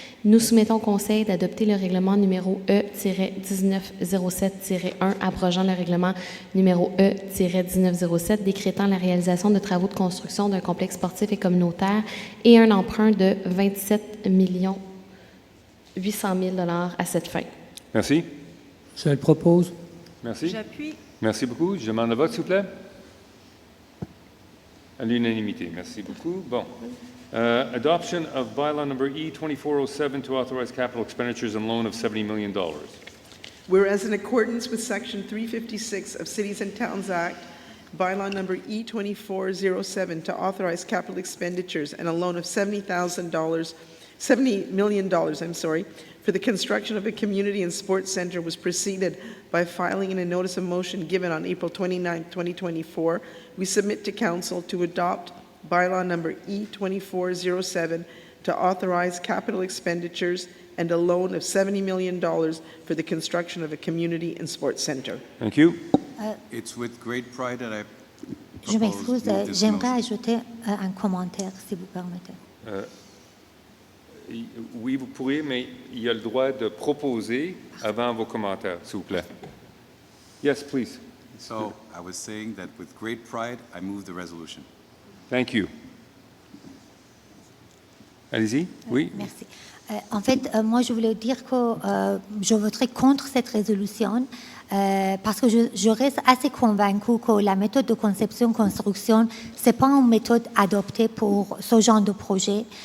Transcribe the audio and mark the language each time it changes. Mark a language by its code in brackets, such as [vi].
[fr] Nous soumettons au Conseil d'adopter le règlement numéro E-1907-1, abrogeant le règlement numéro E-1907, décrétant la réalisation de travaux de construction d'un complexe sportif et communautaire et un emprunt de 27 800 000 $ à cette fin. Merci. Je le propose. Merci. J'appuie. Merci beaucoup. Je demande le vote, s'il vous plaît. À l'unanimité. Merci beaucoup. Bon. [en] Adoption of bylaw number E2407 to authorize capital expenditures and loan of $70 million. Whereas in accordance with Section 356 of Cities and Towns Act, bylaw number E2407 to authorize capital expenditures and a loan of $70 million, for the construction of a community and sports center was preceded by filing in a notice of motion given on April 29, 2024, we submit to Council to adopt bylaw number E2407 to authorize capital expenditures and a loan of $70 million for the construction of a community and sports center. Thank you. It's with great pride that I [fr] Je propose m'excuse, [en] move this [fr] j'aimerais [en] motion. [fr] ajouter un commentaire, si vous permettez. Oui, vous pourriez, mais il y a le droit de proposer avant vos commentaires, s'il vous plaît. [en] Yes, please. So I was saying that with great pride, I move the resolution. Thank you. [fr] Allez-y. Oui. Merci. En fait, moi, je voulais dire que je voterai contre cette résolution parce que je reste assez convaincue que la méthode de conception-construction, ce n'est pas une méthode adoptée pour ce genre de projet.